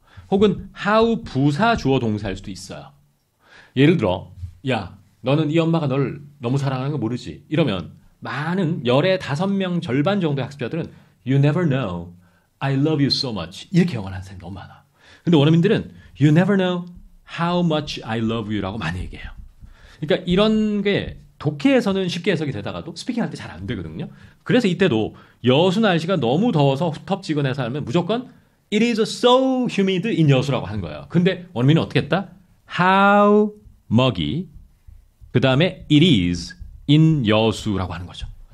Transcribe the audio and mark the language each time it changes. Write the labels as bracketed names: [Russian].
[Korean] 혹은 how 부사 주어 동사일 수도 있어요. 예를 들어 야, 너는 이 엄마가 널 너무 사랑하는 거 모르지? 이러면 많은 열의 5명 절반 정도의 학습자들은 You never know, I love you so much 이렇게 영어를 하는 사람이 너무 많아. [English] 근데 원어민들은 You never know how much I love you라고 많이 얘기해요. [Korean] 그러니까 이런 게 독해에서는 쉽게 해석이 되다가도 스피킹할 때 잘 안 되거든요. 그래서 이때도 여수 날씨가 너무 더워서 후텁지근해서 하면 무조건 It is so humid in 여수라고 하는 거예요. 근데 원어민은 어떻게 했다? How muggy 그 다음에 it is in 여수라고 하는 거죠.